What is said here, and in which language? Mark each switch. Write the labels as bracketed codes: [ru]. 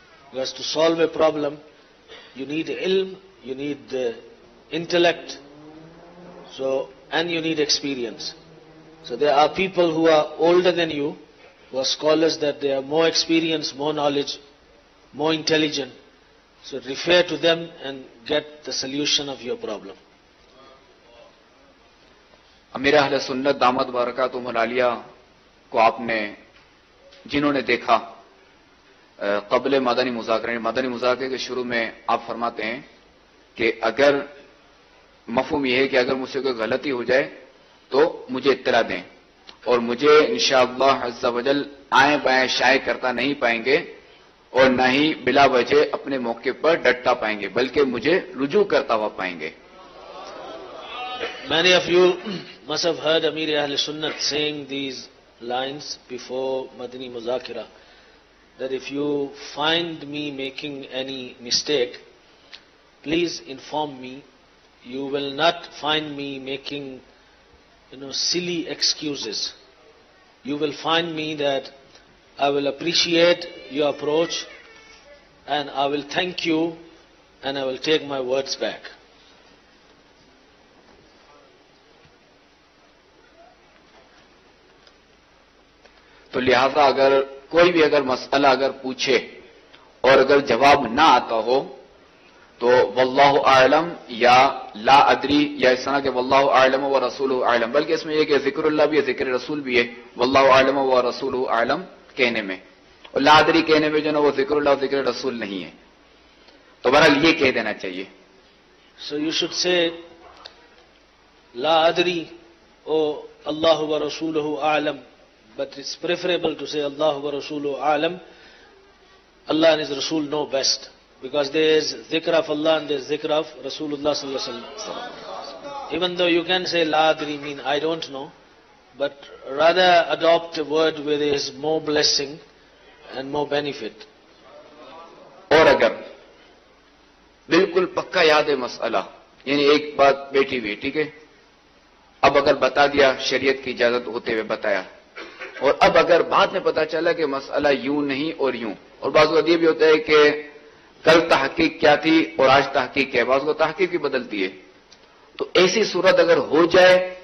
[en] Because to solve a problem, you need ilm, you need intellect, and you need experience. So there are people who are older than you, who are scholars, that they are more experienced, more knowledge, more intelligent. So refer to them and get the solution of your problem. [ur] امیر اہل سنت دامت برکاتہم العالیہ کو آپ نے، جنہوں نے دیکھا قبل مدنی مذاکرے کے شروع میں آپ فرماتے ہیں کہ اگر مفہوم یہ ہے کہ اگر مجھ سے کوئی غلطی ہو جائے تو مجھے اطلاع دیں، اور مجھے انشاءاللہ عز و جل آئیں بائیں شائع کرتا نہیں پائیں گے، اور نہ ہی بلا وجہ اپنے موقع پر ڈٹتا پائیں گے، بلکہ مجھے رجوع کرتا ہوا پائیں گے. [en] Many of you must have heard Amir Ahl Sunnat saying these lines before Madani Muzakira, that if you find me making any mistake, please inform me. You will not find me making, silly excuses. You will find me that I will appreciate your approach, and I will thank you, and I will take my words back. [ur] تو لہذا اگر کوئی بھی مسئلہ اگر پوچھے اور اگر جواب نہ آتا ہو تو واللہ اعلم یا لا ادری، یا اس طرح کہ [ar] واللہ اعلم و رسولہ اعلم، [ur] بلکہ اس میں یہ کہ ذکر اللہ بھی ہے، ذکر رسول بھی ہے، واللہ اعلم و رسولہ اعلم کہنے میں، اور لا ادری کہنے میں جو نا وہ ذکر اللہ و ذکر رسول نہیں ہے. تو بہرحال یہ کہہ دینا چاہیے. [en] So you should say [ar] لا ادری [en] or [ar] اللہ و رسولہ اعلم, [en] but it's preferable to say [ar] Allah wa Rasuluhu Alam. [en] Allah and His Rasul know best, because there is dhikr of Allah and there is dhikr of Rasulullah sallallahu alaihi wasallam. Even though you can say La adri, mean I don't know, but rather adopt a word where there is more blessing and more benefit. [ur] اور اگر بالکل پکا یاد ہے مسئلہ، یعنی ایک بات بیٹھی ہوئی، ٹھیک ہے، اب اگر بتا دیا شریعت کی اجازت ہوتے ہوئے بتایا، اور اب اگر بعد میں پتا چلا کہ مسئلہ یوں نہیں اور یوں، اور بعض اوقات یہ بھی ہوتا ہے کہ کل تحقیق کیا تھی اور آج تحقیق کیا ہے، بعض اوقات تحقیق بھی بدلتی ہے، تو ایسی صورت اگر ہو جائے